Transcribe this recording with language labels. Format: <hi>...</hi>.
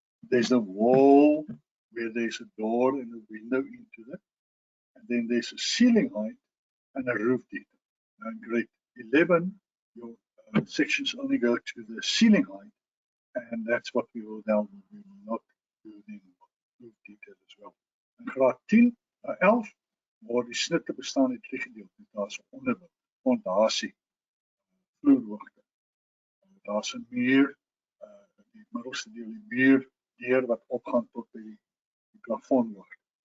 <en>There's a wall where there's a door and a window into it. And then there's a ceiling height and a roof detail. Now in grade 11, your sections only go to the ceiling height, and that's what we will now do. We will not do the roof detail as well.</en> <af>In graad 10, 11, waar die snitte bestaan uit drie gedeeltes. Daar's 'n onderbou, fondasie, vloerhoogte. Daar's 'n muur, die middelste deel die muur deur wat opgaan tot by die plafon hoogte.</af>